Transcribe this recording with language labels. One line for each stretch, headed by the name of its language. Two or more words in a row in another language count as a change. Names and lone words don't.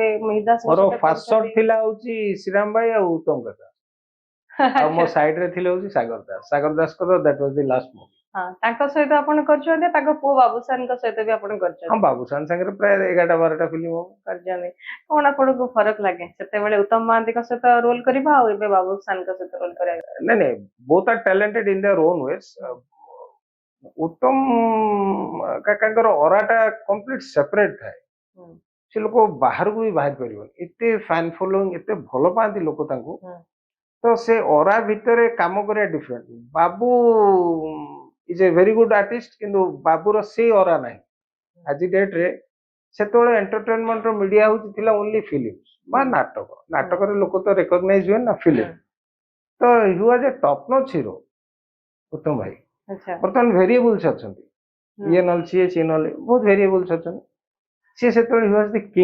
Odia: ମୋର
English: first shot
Odia: ଥିଲା ହଉଛି ଶ୍ରୀରାମ ଭାଇ ଆଉ ଉତ୍ତମ କଥା ଆଉ ମୋ ସାଇଡ ରେ ଥିଲେ ହଉଛି ସାଗର ଦାସଙ୍କର
English: that was the last movie
Odia: ତାଙ୍କ ସହିତ ଆପଣ କରିଛନ୍ତି ତାଙ୍କ ପୁଅ ବାବୁସାନଙ୍କ ସହିତ ବି ଆପଣ କରିଛନ୍ତି ହଁ ବାବୁସାନ ସାଙ୍ଗରେ ପ୍ରାୟ 11-12ଟା ଫିଲ୍ମ କରିଛନ୍ତି କଣ ଆପଣଙ୍କୁ ଫରକ ଲାଗେ ସେତେବେଳେ ଉତ୍ତମ ମହାନ୍ତିଙ୍କ ସହିତ ରୋଲ କରିବା ଆଉ ଏବେ ବାବୁସାନଙ୍କ ସହିତ ରୋଲ କରିବା ନାଇଁ
English: both are talented in their own ways
Odia: ଉତ୍ତମ କାକାଙ୍କର ଅରାଟା
English: complete separate
Odia: ଥାଏ ସେ ଲୋକ ବାହାରକୁ ବି ବାହାରି ପାରିବନି ଏତେ
English: fan following
Odia: ଏତେ ଭଲ ପାଆନ୍ତି ଲୋକ ତାଙ୍କୁ ତ ସେ ଅରା ଭିତରେ କାମ କରିବା ଡିଫରେଣ୍ଟ ବାବୁ
English: is a very good artist
Odia: କିନ୍ତୁ ବାବୁର ସେ ଅରା ନାହିଁ ଆଜି ଡେଟ୍ରେ ସେତେବେଳେ
English: entertainment media
Odia: ହଉଛି ଥିଲା
English: only film
Odia: ବା ନାଟକରେ ଲୋକ ତ ରେକଗ୍ନାଇଜ ହୁଏ ନା ଫିଲ୍ମ ତ
English: he was a top notch hero
Odia: ଉତ୍ତମ ଭାଇ ବର୍ତ୍ତମାନ ଭେରିଏବୁଲ୍ସ ଅଛନ୍ତି ଇଏ ନହେଲେ ସିଏ ନହେଲେ ବହୁତ ଭେରିଏବୁଲ୍ସ ଅଛନ୍ତି ସିଏ ସେତେବେଳେ
English: he was the